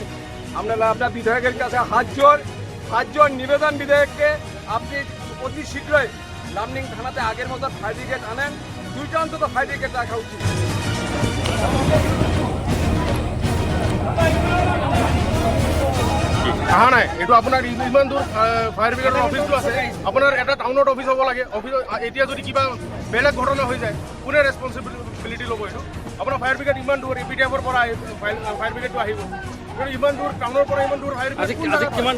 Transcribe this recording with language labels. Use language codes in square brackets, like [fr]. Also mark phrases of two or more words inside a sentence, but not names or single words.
[bn] আপনার বিধায়কের কাছে হাত জোর নিবেদন, বিধায়ককে আপনি অতি শীঘ্রই লামডিং থানাতে আগের মতো [en] fire brigade [bn] আনেন, 2টা অন্তত [en] fire brigade [bn] রাখা উচিত। [as] অহা নাই, এইটো আপোনাৰ ইমান দূৰ [en] fire brigade office [as] আছে, আপোনাৰ এটা টাউনত অফিচ হ'ব লাগে। অফিচ এতিয়া যদি কিবা বেলেগ ঘটনা হৈ যায় কোনে ৰেছপনচিবিলিটি ল'ব? এইটো আপোনাৰ [en] fire brigade [as] ইমান দূৰ এপিডিএফৰ পৰা [en] fire brigade [as] আহিব, কিন্তু ইমান দূৰ টাউনৰ পৰা ইমান দূৰ [en] fire brigade